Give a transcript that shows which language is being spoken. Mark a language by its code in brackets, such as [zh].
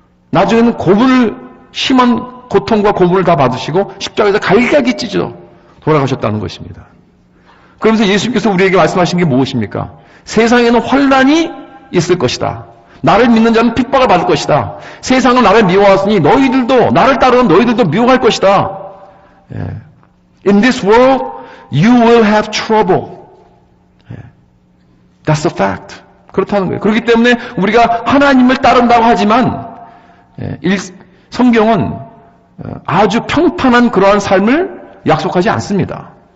[ko] 나중에는 심한 고통과 고문을 다 받으시고 십자가에서 갈기갈기 찢어 돌아가셨다는 것입니다. 그러면서 예수님께서 우리에게 말씀하신 게 무엇입니까? 세상에는 환난이 있을 것이다. 나를 믿는 자는 핍박을 받을 것이다. 세상은 나를 미워하시니 너희들도, 나를 따르는 너희들도 미워할 것이다. [en] In this world you will have trouble. That's a fact. [ko] 그렇다는 거예요. 그렇기 때문에 우리가 하나님을 따른다고 하지만 성경은 아주 평탄한 그러한 삶을 약속하지 않습니다.